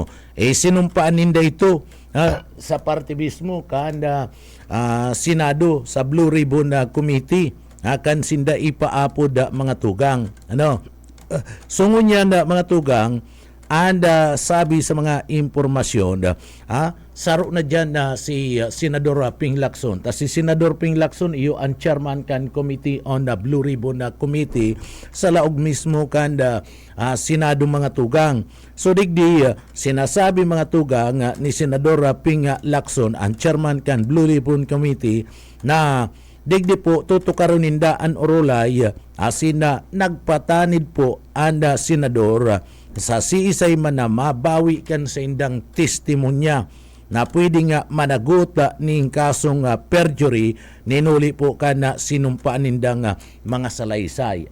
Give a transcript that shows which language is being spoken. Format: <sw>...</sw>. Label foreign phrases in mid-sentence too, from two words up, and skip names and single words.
<bik>Sinumpaan ninda ito sa party mismo kanda Senado sa Blue Ribbon Committee kan sinda ipaapod mga tugang. Sungon yan mga tugang, and sabi sa mga impormasyon, saro na dyan si Senador Ping Lacson. Si Senador Ping Lacson, iyo ang chairman kan Committee on the Blue Ribbon Committee sa laog mismo kan Senado mga tugang. So digdi, sinasabi mga tugang ni Senador Ping Lacson, ang chairman kan Blue Ribbon Committee, na digdi po tutukaron ninda ang orolay asin na nagpatanid po ang senador sa siisay man na mabawi kan sa indang testimonya na pwede nga managot ning kasong perjury ninuli po ka na sinumpaan nindang mga salaysay.</bik>